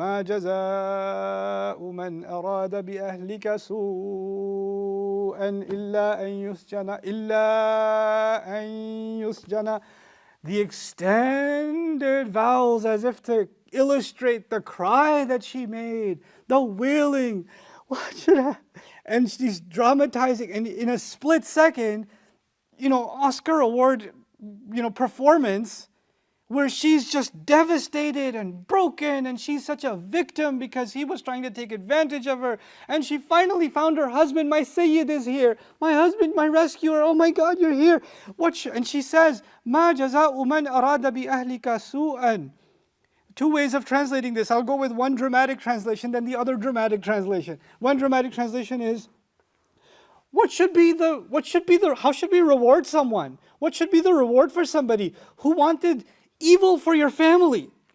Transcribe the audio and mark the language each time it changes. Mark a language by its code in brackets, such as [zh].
[ar] ما جزاء من أراد بأهلك سوءا إلا أن يسجن إلا أن يسجن. [en] The extended vowels as if to illustrate the cry that she made, the wailing. What should I? And she's dramatizing, and in a split second, Oscar award, performance, where she's just devastated and broken, and she's such a victim because he was trying to take advantage of her. And she finally found her husband. My Sayyid is here. My husband, my rescuer. Oh my God, you're here. And she says, [ar] مَا جَزَاءُ مَنْ أَرَادَ بِأَهْلِكَ سُوءًا. [en] Two ways of translating this. I'll go with one dramatic translation, then the other dramatic translation. One dramatic translation is, how should we reward someone? What should be the reward for somebody who wanted evil for your family?